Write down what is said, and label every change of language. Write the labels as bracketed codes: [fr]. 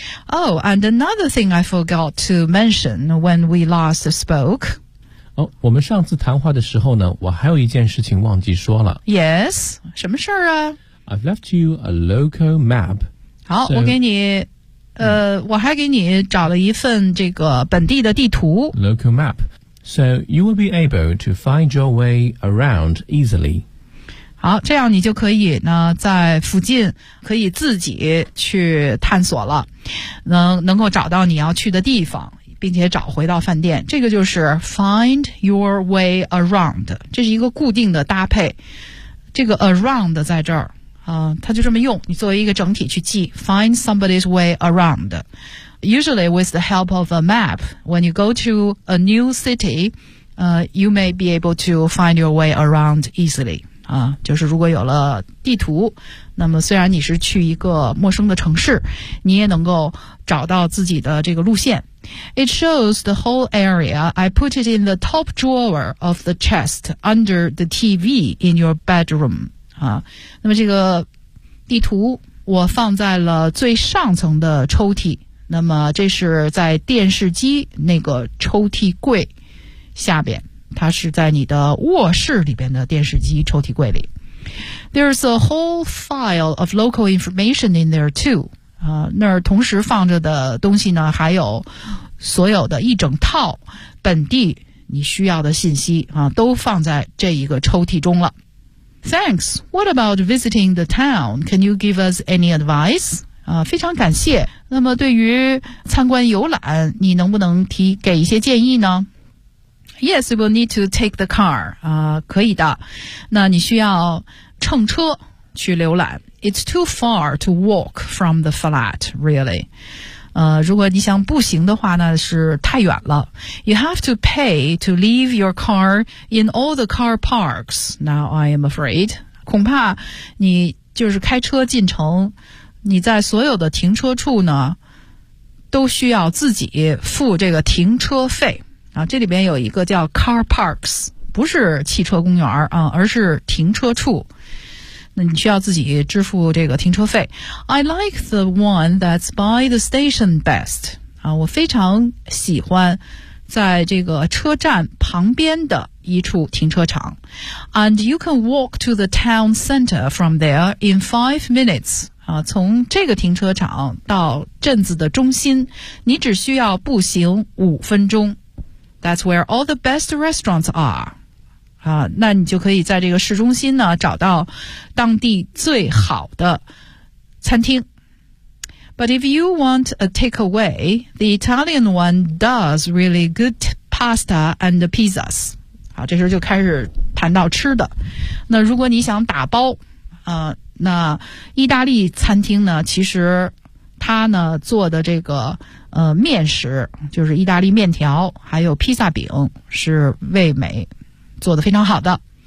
[en] Oh, and another thing I forgot to mention when we last spoke. [zh] 哦，我们上次谈话的时候呢，我还有一件事情忘记说了。 Yes, 什么事儿啊？ [en] I've left you a local map. [zh] 好，我给你，我还给你找了一份这个本地的地图。 [en] Local map. So you will be able to find your way around easily. [zh] 好，这样你就可以呢，在附近可以自己去探索了，能够找到你要去的地方，并且找回到饭店。这个就是 [en] find your way around， [zh] 这是一个固定的搭配。这个 around 在这儿啊，它就这么用，你作为一个整体去记 [en] find somebody's way around。 Usually with the help of a map, when you go to a new city, you may be able to find your way around easily. [zh] 啊，就是如果有了地图，那么虽然你是去一个陌生的城市，你也能够找到自己的这个路线。 [en] It shows the whole area. I put it in the top drawer of the chest under the TV in your bedroom. [zh] 啊，那么这个地图我放在了最上层的抽屉，那么这是在电视机那个抽屉柜下边。它是在你的卧室里边的电视机抽屉柜里。 [en] There's a whole file of local information in there too. [zh] 那儿同时放着的东西呢，还有所有的一整套本地你需要的信息啊，都放在这一个抽屉中了。 [en] Thanks. What about visiting the town? Can you give us any advice? [zh] 非常感谢。那么对于参观游览，你能不能给一些建议呢？ [en] Yes, you will need to take the car. [zh] 可以的。那你需要乘车去浏览。 [en] It's too far to walk from the flat, really. [zh] 如果你想步行的话呢，是太远了。 [en] You have to pay to leave your car in all the car parks. Now I am afraid. [zh] 恐怕你就是开车进城，你在所有的停车处呢，都需要自己付这个停车费。啊，这里边有一个叫 car parks， 不是汽车公园啊，而是停车处。那你需要自己支付这个停车费。 [en] I like the one that's by the station best。 [zh] 啊，我非常喜欢在这个车站旁边的一处停车场。 [en] And you can walk to the town center from there in 5 minutes. [zh] 从这个停车场到镇子的中心你只需要步行5分钟。 [en] That's where all the best restaurants are. [zh] 那你就可以在这个市中心呢找到当地最好的餐厅。 [en] But if you want a takeaway, the Italian one does really good pasta and pizzas. [zh] 好，这时候就开始谈到吃的。那如果你想打包那意大利餐厅呢其实它呢做的这个面食就是意大利面条还有披萨饼是味美做的非常好的。